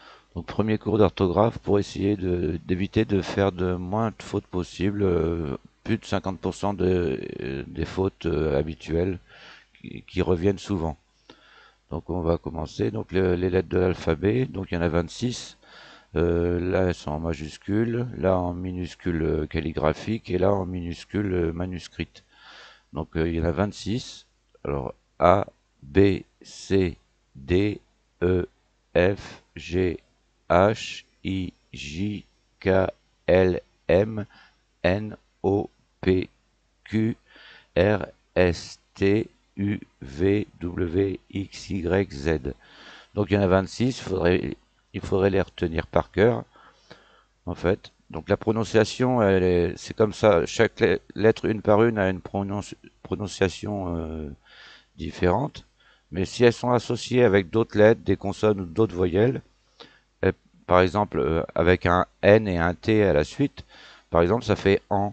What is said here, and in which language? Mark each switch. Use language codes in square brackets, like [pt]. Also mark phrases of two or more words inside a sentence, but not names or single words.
[fr] Donc premier cours d'orthographe pour essayer d'éviter de faire de moins de fautes possibles, plus de 50% des fautes habituelles qui reviennent souvent. Donc on va commencer. Donc les lettres de l'alphabet, donc il y en a 26. Là elles sont en majuscule, là en minuscule calligraphique et là en minuscule manuscrite. Donc il y en a 26. Alors A, B, C, D, E, F, G, H, I, J, K, L, M, N, O, P, Q, R, S, T, U, V, W, X, Y, Z. Donc il y en a 26, il faudrait les retenir par cœur, en fait. Donc la prononciation, c'est comme ça, chaque lettre une par une a une prononciation différente. Mais si elles sont associées avec d'autres lettres, des consonnes ou d'autres voyelles, elles- par exemple avec un N et un T à la suite, par exemple ça fait an.